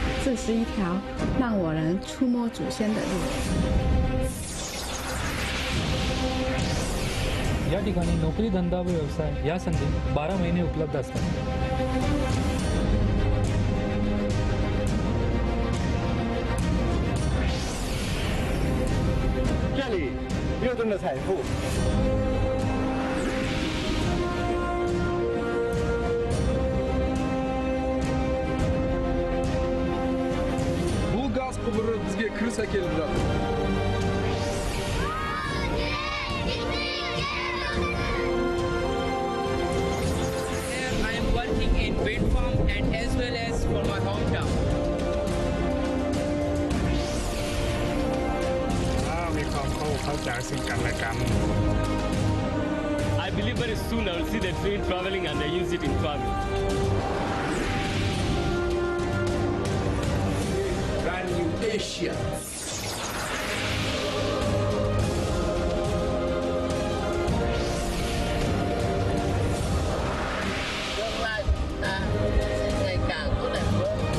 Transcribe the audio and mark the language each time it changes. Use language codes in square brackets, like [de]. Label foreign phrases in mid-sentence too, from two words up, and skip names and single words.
[zh] 这是一条让我能触摸祖先的路。 [mr] या ठिकाणी नोकरी धंदा व व्यवसाय या संधी 12 महिने उपलब्ध असतात. [zh] 这里6吨的财富。 [kk] Bu gaz құбыры бізге кіріс әкеліп жатыр. [en] I am working in wind farm and as well as for my hometown. [th] มีความเข้าใจซึ่งกันและกัน [en] I believe very soon I will see the train traveling and I use it in travel. Brand new Asia. [vi] tương lai chúng ta sẽ ngày càng tốt đẹp hơn.